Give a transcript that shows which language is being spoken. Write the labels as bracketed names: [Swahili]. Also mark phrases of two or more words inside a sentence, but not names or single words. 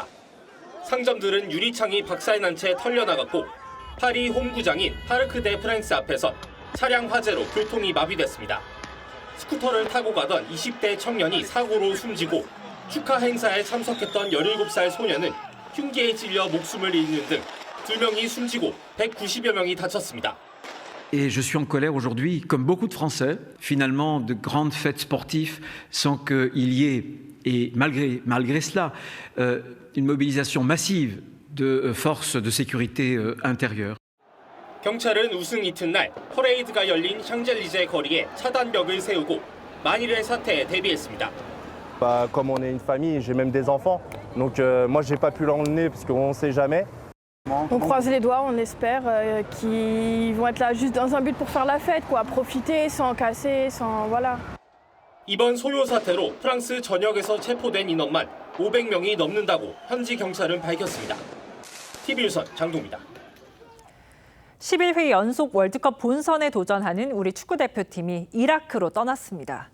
[Korean] 상점들은 유리창이 박살난 채 털려나갔고 파리 홈구장인 파르크 데 프랑스 앞에선 차량 화재로 교통이 마비됐습니다. 스쿠터를 타고 가던 20대 청년이 사고로 숨지고 축하 행사에 참석했던 17살 소년은 흉기에 찔려 목숨을 잃는 등 2명이 숨지고 190여 명이 다쳤습니다. [French] Et je suis en colère aujourd'hui, comme beaucoup de Français, finalement, de grandes fêtes sportives sans qu'il y ait, et malgré cela, une mobilisation massive de forces de sécurité intérieure. [Korean] 경찰은 우승 이튿날 퍼레이드가 열린 샹젤리제 거리에 차단벽을 세우고 만일의 사태에 대비했습니다. [French] Comme on est une famille, j'ai même des enfants, donc moi j'ai pas pu l'emmener parce qu'on ne sait jamais. On croise les doigts, on espère qu'ils vont être là juste dans un but pour faire la fête, quoi, profiter sans casser, sans voilà. [Korean] 이번 소요 사태로 프랑스 전역에서 체포된 인원만 500명이 넘는다고 현지 경찰은 밝혔습니다. TV조선 장동입니다. 11회 연속 월드컵 본선에 도전하는 우리 축구대표팀이 이라크로 떠났습니다.